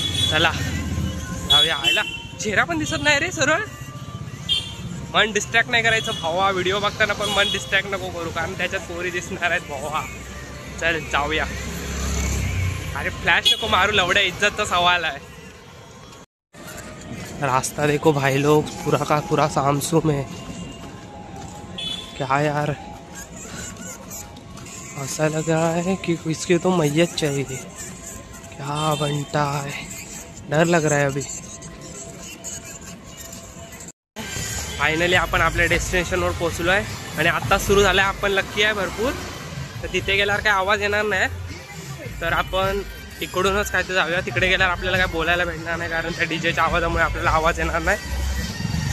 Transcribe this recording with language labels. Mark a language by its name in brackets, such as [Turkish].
[Marathi] चला जाऊया। आयला चेहरा पण दिसत नाही रे सरळ, मन डिस्ट्रॅक्ट नाही करायचं भावा। व्हिडिओ बघताना पण मन डिस्ट्रॅक्ट नको करू, कारण त्याच्यात पोरी दिसणार आहेत भावा। चल जाऊया। अरे फ्लॅश नको मारू, लवड्या इज्जतचा सवाल आहे। [Hindi] रास्ता देखो भाई लोग, पूरा का पूरा सामसूम है। क्या यार, ऐसा लग रहा है कि इसकी तो मैयत चाहिए। क्या बनता है, डर लग रहा है अभी। [Marathi] फायनली आपण आपल्या डेस्टिनेशनवर पोहोचलो आहे आणि आत्ताच सुरू झालं आहे। आपण लक्की आहे भरपूर, तर तिथे गेल्यावर काय आवाज येणार नाही, तर आपण इकडूनच काय ते जाऊया। तिकडे गेल्यावर आपल्याला काय बोलायला भेटणार नाही, कारण त्या डीजेच्या आवाजामुळे आपल्याला आवाज येणार नाही।